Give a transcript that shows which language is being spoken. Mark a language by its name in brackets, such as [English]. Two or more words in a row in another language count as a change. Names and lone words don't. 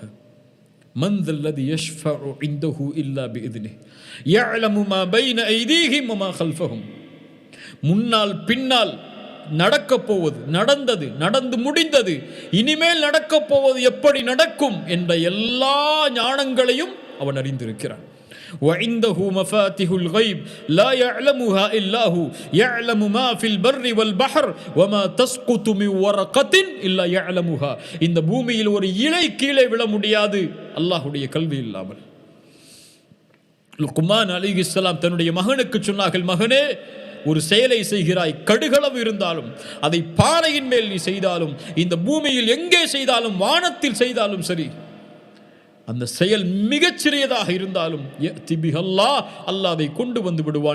[Arabic] من ذا الذي يشفع عنده إلا بإذنه يعلم ما بين أيديهم وما خلفهم. [Tamil] முன்னால் பின்னால் நடக்கப் போவது, நடந்தது, நடந்து முடிந்தது, இனிமேல் நடக்கப் போவது, எப்படி நடக்கும் என்ற எல்லா ஞானங்களையும் அவன் அறிந்திருக்கிறான். [Arabic] وعنده مفاتيح الغيب لا يعلمها إلا هو يعلم ما في البر والبحر وما تسقط من ورقة إلا يعلمها. [Tamil] இந்த பூமியில் ஒரு இலை கீழே விழ முடியாது அல்லாஹ்வுடைய கல்வி இல்லாமல். லுக்மான் அலைஹிஸ்ஸலாம் தன்னுடைய மகனுக்கு சொன்னார்கள், மகனே, ஒரு செயலை செய்கிறாய், கடுகளவு இருந்தாலும், அதை பாறையின் மேல் நீ செய்தாலும், இந்த பூமியில் எங்கே செய்தாலும், வானத்தில் செய்தாலும் சரி, அந்த செயல் மிகச்சிறியதாக இருந்தாலும் அல்லாஹ் அதை கொண்டு வந்து விடுவான்.